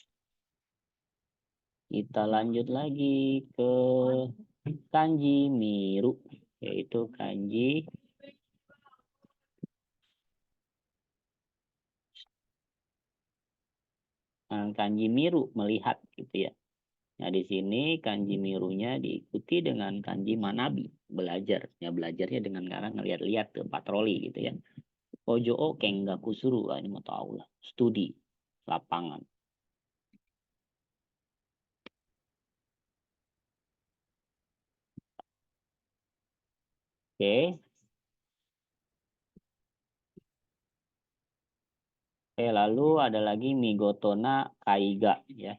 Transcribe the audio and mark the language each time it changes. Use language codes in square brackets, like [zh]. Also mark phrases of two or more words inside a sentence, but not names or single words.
[id] Kita lanjut lagi ke kanji Miru, yaitu kanji Miru, melihat gitu ya. Nah, di sini kanji mirunya diikuti dengan kanji manabi, belajar. Ya, belajarnya dengan cara ngeliat-liat ke patroli gitu ya. [ja] 工場を見学する, [id] ini mau tahu lah. Studi lapangan. Oke. Lalu ada lagi [ja] 見事な絵画 [id] ya.